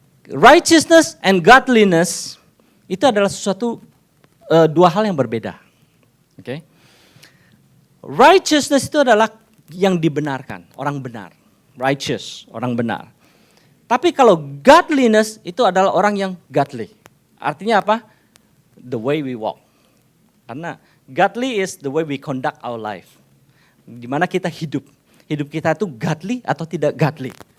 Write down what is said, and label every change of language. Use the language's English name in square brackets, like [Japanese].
[Indonesian] Righteousness and godliness itu adalah sesuatu dua hal yang berbeda. Oke. Righteousness itu adalah yang dibenarkan, orang benar. Righteous, orang benar. Tapi kalau godliness itu adalah orang yang godly. Artinya apa? [English] The way we walk. [Indonesian] Karena [English] godly is the way we conduct our life. [Indonesian] Di mana kita hidup. Hidup kita itu godly atau tidak godly.